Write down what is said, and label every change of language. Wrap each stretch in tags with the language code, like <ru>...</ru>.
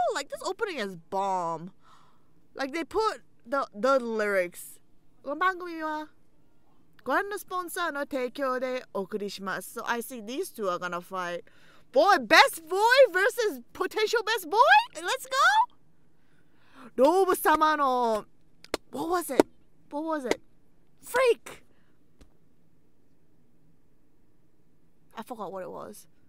<en>Like, this opening is bomb. Like, they put the lyrics.</en> <ja>この番組はご覧のスポンサーの提供でお送りします。</ja> <en>So I see these two are gonna fight. Boy, best boy versus potential best boy? Let's go!</en> <ja>ローブ様の</ja> <en>What was it? Freak! I forgot what it was.</en>